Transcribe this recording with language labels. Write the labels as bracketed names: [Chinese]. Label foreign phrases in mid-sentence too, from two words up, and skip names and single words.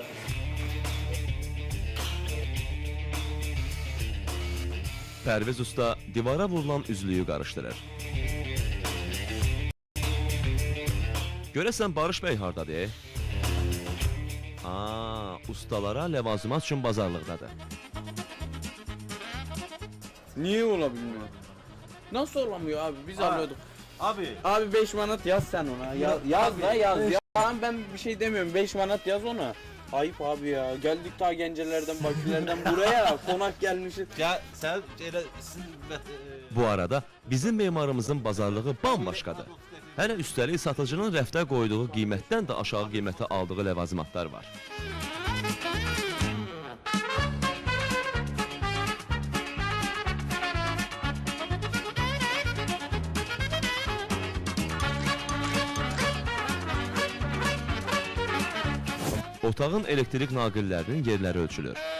[Azerbaijani] Pərviz usta divara vurulan üzlüyü qarışdırır. Görəsən Barış bəy hardadır? Ustalara ləvazimat üçün bazarlıqdadır. [Turkish] Niye olabilmiyor? Nasıl olamıyor abi? Biz alıyorduk. Abi. Abi 5 manat yaz sen ona. Yaz da yaz. Ya ben bir şey demiyorum. 5 manat yaz ona. Ayıp abi ya. Geldik ta Gencelerden, Bakülerden buraya. Konak gelmişiz. Ya sen [Azerbaijani] Bu arada bizim memarımızın bazarlığı bambaşqadır. Hələ üstəlik satıcının rəfdə qoyduğu qiymətdən də aşağı qiymətə aldığı ləvazimatlar var. Otağın elektrik naqillərinin yerləri ölçülür.